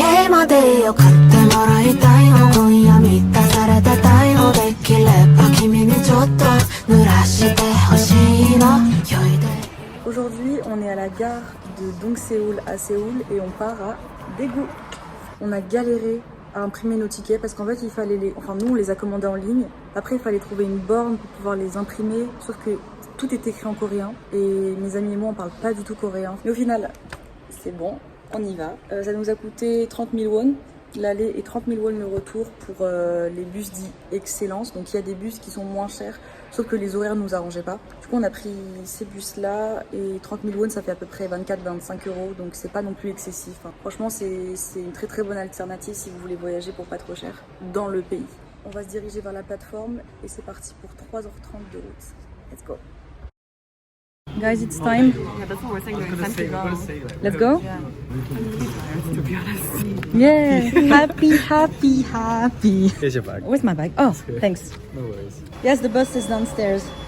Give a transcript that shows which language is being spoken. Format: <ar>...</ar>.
<ja>までよ買ってもらいたいの今夜満たされてたいのできれば君にちょっと濡らしてほしいの。</ja> <fr>Aujourd'hui, on est à la gare de Dongseul à Séoul et on part à Daegu. On a galéré à imprimer nos tickets parce qu'en fait, il fallait nous, on les a commandés en ligne. Après, il fallait trouver une borne pour pouvoir les imprimer. Sauf que tout est écrit en coréen et mes amis et moi, on parle pas du tout coréen. Mais au final, c'est bon, on y va. Ça nous a coûté 30 000 won l'aller et 30 000 won le retour pour les bus dits Excellence. Donc il y a des bus qui sont moins chers, sauf que les horaires nous arrangeaient pas. Du coup on a pris ces bus là et 30 000 won ça fait à peu près 24-25 €, donc c'est pas non plus excessif. Franchement c'est une très très bonne alternative si vous voulez voyager pour pas trop cher dans le pays. On va se diriger vers la plateforme et c'est parti pour 3h30 de route.</fr> <en>Let's go. Guys, it's time. Yeah, that's what we're saying. It's time to go. Let's go. Yeah. To be honest. Yeah. Happy, happy, happy. Here's your bag. Where's my bag? Oh, thanks. No worries. Yes, the bus is downstairs.</en>